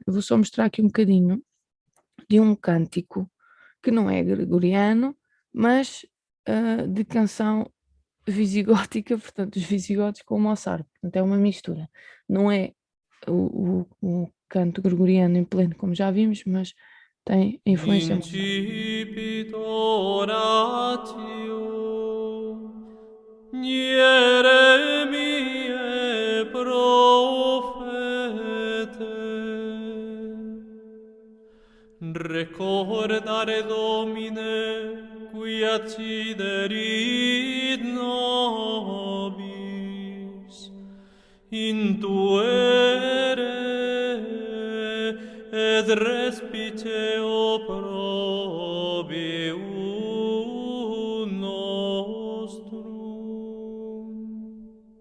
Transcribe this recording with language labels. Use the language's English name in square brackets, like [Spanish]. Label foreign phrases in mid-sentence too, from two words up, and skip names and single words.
[Portuguese] Eu vou só mostrar aqui um bocadinho de um cântico que não é gregoriano, mas de canção visigótica, portanto, os visigodos com o moçárabe. Portanto, é uma mistura. Não é o canto gregoriano em pleno, como já vimos, mas tem influência moçárabe. [Latin] Incipit oratio Jeremiae profete recordare Domine qui acciderit nobis intuere et respice opprobium nostrum.